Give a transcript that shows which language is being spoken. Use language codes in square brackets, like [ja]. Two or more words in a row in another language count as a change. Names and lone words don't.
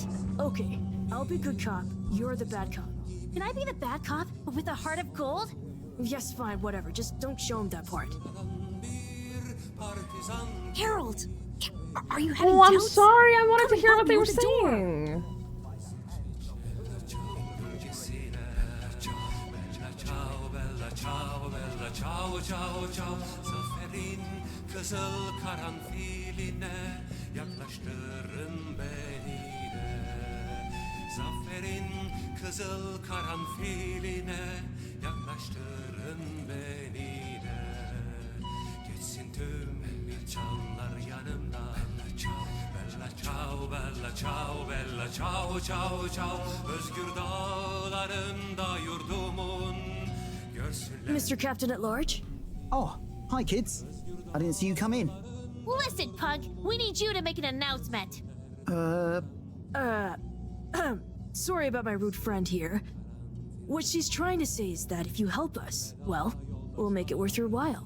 [en] Okay, I'll be good cop. You're the bad cop. Can I be the bad cop, but with a heart of gold? Yes, fine, whatever. Just don't show him that part. Harold! Are you having Oh, I'm doubts? sorry. I wanted to hear what they were the door. saying. [tr] Kızıl karanfiline yaklaştırın beni de. Zaferin kızıl karanfiline yaklaştırın beni de. Geçsin tüm canlar yanımdan. [it] Bella ciao, bella ciao, bella ciao, ciao, ciao. [tr] Özgür dağlarında yurdumun görsünler. [en] Mr. Captain at Large? Oh, hi kids. I didn't see you come in. Listen, Pug, we need you to make an announcement. Sorry about my rude friend here. What she's trying to say is that if you help us, well, we'll make it worth your while.